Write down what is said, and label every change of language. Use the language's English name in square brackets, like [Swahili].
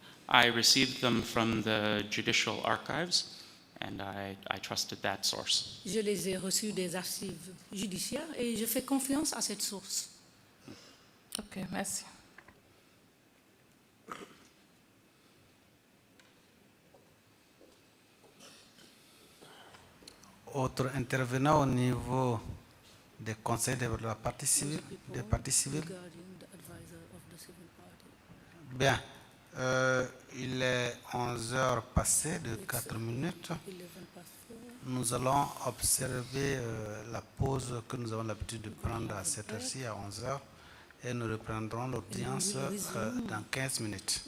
[English] I received them from the judicial archives, and I trusted that source. [French] Je les ai reçus des archives judiciaires et je fais confiance à cette source. Ok, merci. Autre intervenant au niveau des conseils de la partie civile, des parties civiles. [English] Regarding the advisor of the civil party. [French] Bien, il est 11 heures passées de 4 minutes. [English] 11 past 4. [French] Nous allons observer la pause que nous avons l'habitude de prendre à cette heure-ci, à 11 heures, et nous reprendrons l'audience dans 15 minutes.